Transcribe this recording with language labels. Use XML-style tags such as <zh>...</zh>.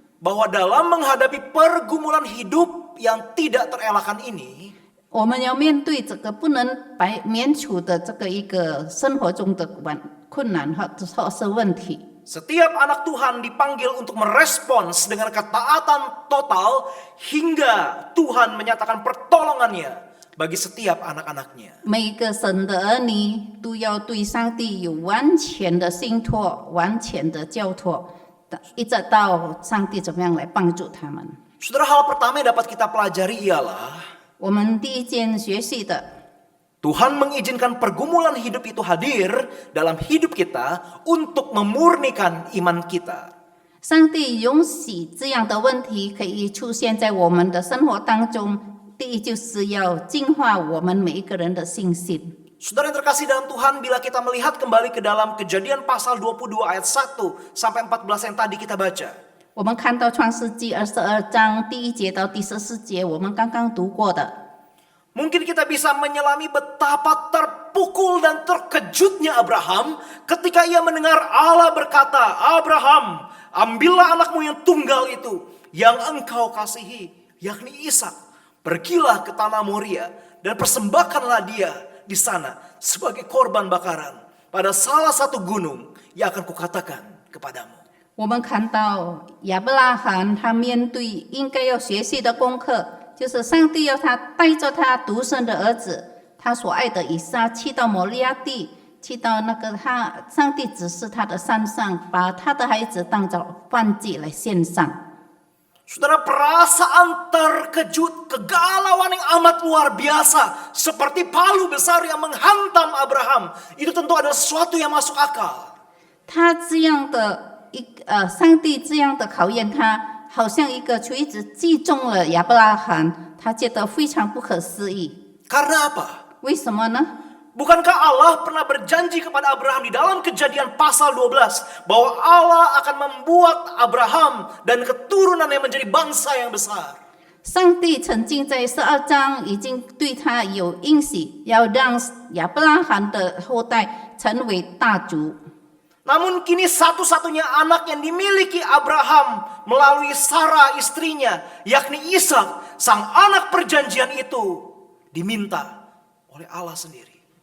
<id>Bahwa dalam menghadapi pergumulan hidup, hidup yang tidak terelakkan ini,</id> <zh>我们要面对这个不能免除的这个一个生活中的困难或是问题。</zh> <id>setiap anak Tuhan dipanggil untuk merespons dengan ketaatan total hingga Tuhan menyatakan pertolongannya bagi setiap anak-anaknya.</id> <zh>每一个神的儿女都要对上帝有完全的信托、完全的交托，一直到上帝怎么样来帮助他们。</zh> <id>Saudara, hal pertama yang dapat kita pelajari ialah</id> <zh>我们第一件学习的，</zh> <id>Tuhan mengizinkan pergumulan hidup itu hadir dalam hidup kita untuk memurnikan iman kita.</id> <zh>上帝允许这样的问题可以出现在我们的生活当中。第一，就是要净化我们每一个人的信心。</zh> <id>Saudara yang terkasih dalam Tuhan, bila kita melihat kembali ke dalam Kejadian pasal 22 ayat 1 sampai 14 yang tadi kita baca.</id> <zh>我们看到创世纪22章第1节到第14节，我们刚刚读过的。</zh> <id>Mungkin kita bisa menyelami betapa terpukul dan terkejutnya Abraham ketika ia mendengar Allah berkata, Abraham, ambillah anakmu yang tunggal itu, yang engkau kasihi, yakni Ishak. Pergilah ke tanah Moria dan persembahkanlah dia di sana sebagai korban bakaran pada salah satu gunung yang akan kukatakan kepadamu.</id> <zh>我们看到亚伯拉罕他面对应该要学习的功课，就是上帝要他带着他独生的儿子，他所爱的以撒，去到摩利亚地，去到那个上帝指示他的山上，把他的孩子当作燔祭来献上。</zh> <id>Saudara, perasaan terkejut, kegalauan yang amat luar biasa seperti palu besar yang menghantam Abraham, itu tentu adalah sesuatu yang masuk akal.</id> <zh>他这样的上帝这样的考验他，好像一个锤子击中了亚伯拉罕，他觉得非常不可思议。</zh> <id>Karena apa?</id> <zh>为什么呢？</zh> <id>Bukankah Allah pernah berjanji kepada Abraham di dalam Kejadian pasal 12 bahwa Allah akan membuat Abraham dan keturunannya menjadi bangsa yang besar?</id> <zh>上帝曾经在12章已经对他有应许，要让亚伯拉罕的后代成为大族。</zh> <id>Namun kini satu-satunya anak yang dimiliki Abraham melalui Sarah istrinya, yakni Ishak, sang anak perjanjian itu diminta oleh Allah sendiri.</id>